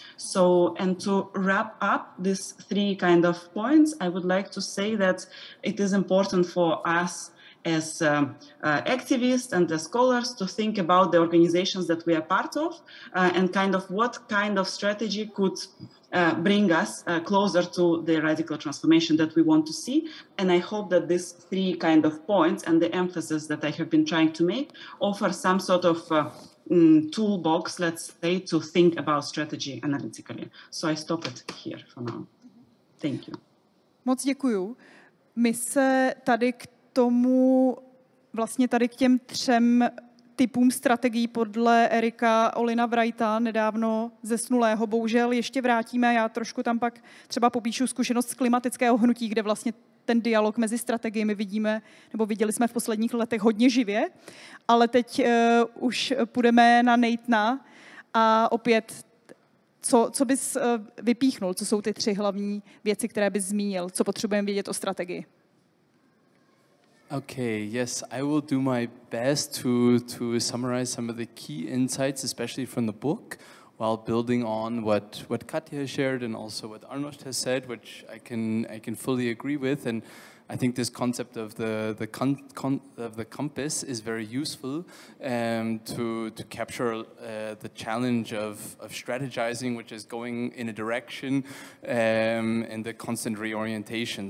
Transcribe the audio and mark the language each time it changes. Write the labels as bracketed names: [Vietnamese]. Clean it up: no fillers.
[English] So, and to wrap up these 3 kind of points, I would like to say that it is important for us as activists and as scholars to think about the organizations that we are part of and kind of what kind of strategy could bring us closer to the radical transformation that we want to see. And I hope that these 3 kind of points and the emphasis that I have been trying to make offer some sort of toolbox, let's say, to think about strategy analytically. So I stop it here for now. Thank you. [Czech] Moc děkuju. My se tady k tomu, vlastně tady k těm 3 typům strategií podle Erika Olina Wrighta, nedávno zesnulého, bohužel ještě vrátíme. Já trošku tam pak třeba popíšu zkušenost z klimatického hnutí, kde vlastně ten dialog mezi strategiemi vidíme, nebo viděli jsme v posledních letech hodně živě, ale teď už půjdeme na Nathana a opět, co bys vypíchnul, co jsou ty 3 hlavní věci, které bys zmínil, co potřebujeme vědět o strategii? [English] Okay, yes, I will do my best to summarize some of the key insights, especially from the book, while building on what Katja shared and also what Arnošt has said, which I can fully agree with. And I think this concept of the compass is very useful to capture the challenge of strategizing, which is going in a direction and the constant reorientation.